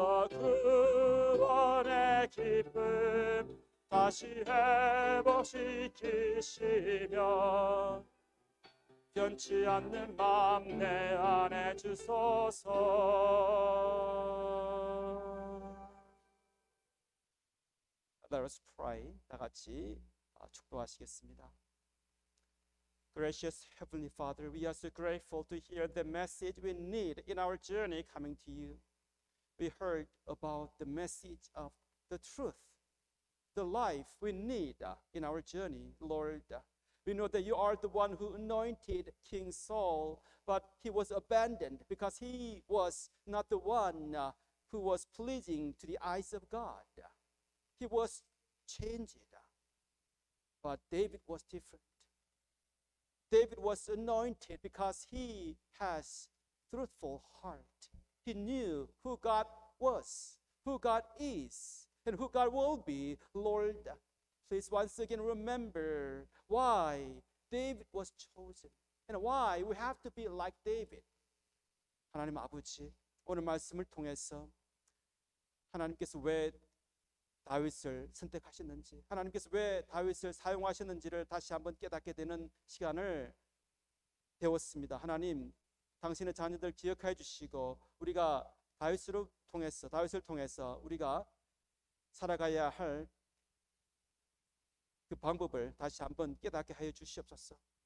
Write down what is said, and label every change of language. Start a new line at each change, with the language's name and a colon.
Korean: 구원의 기쁨 다시 회복시키시며 변치 않는 마음 내 안에 주소서.
English: Let us pray.
Korean: 다 같이 축도하시겠습니다.
English: Gracious Heavenly Father, we are so grateful to hear the message we need in our journey coming to you. We heard about the message of the truth, the life we need in our journey, Lord. We know that you are the one who anointed King Saul, but he was abandoned because he was not the one who was pleasing to the eyes of God. He was changed, but David was different. David was anointed because he has truthful heart. He knew who God was, who God is, and who God will be. Lord, please once again remember why David was chosen and why we have to be like David.
Korean: 하나님 아버지, 오늘 말씀을 통해서 하나님께서 왜 다윗을 선택하셨는지, 하나님께서 왜 다윗을 사용하셨는지를 다시 한번 깨닫게 되는 시간을 배웠습니다. 하나님, 당신의 자녀들 기억해 주시고 우리가 다윗을 통해서 우리가 살아가야 할 그 방법을 다시 한번 깨닫게 하여 주시옵소서.